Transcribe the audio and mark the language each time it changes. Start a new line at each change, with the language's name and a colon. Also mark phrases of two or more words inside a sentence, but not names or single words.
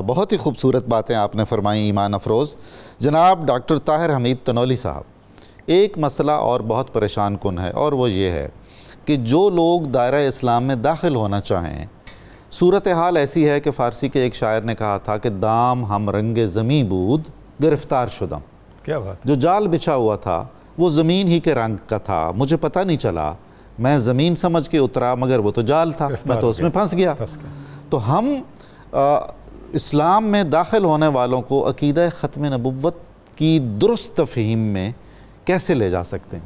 Urdu: بہت ہی خوبصورت باتیں آپ نے فرمائیں ایمان افروز. جناب ڈاکٹر طاہر حمید تنولی صاحب, ایک مسئلہ اور بہت پریشان کن ہے اور وہ یہ ہے کہ جو لوگ دائرہ اسلام میں داخل ہونا چاہیں, صورتحال ایسی ہے کہ فارسی کے ایک شاعر نے کہا تھا کہ
Persian: دام ہم رنگ زمیں بود گرفتار شدم.
Urdu: کیا بات. جو جال بچھا ہوا تھا وہ زمین ہی کے رنگ کا تھا, مجھے پتہ نہیں چلا, میں زمین سمجھ کے اترا مگر وہ تو جال تھا, میں تو اس میں پھنس گیا. تو ہم اسلام میں داخل ہونے والوں کو عقیدہ ختم نبوت کی درست تفہیم میں کیسے لے جا سکتے ہیں؟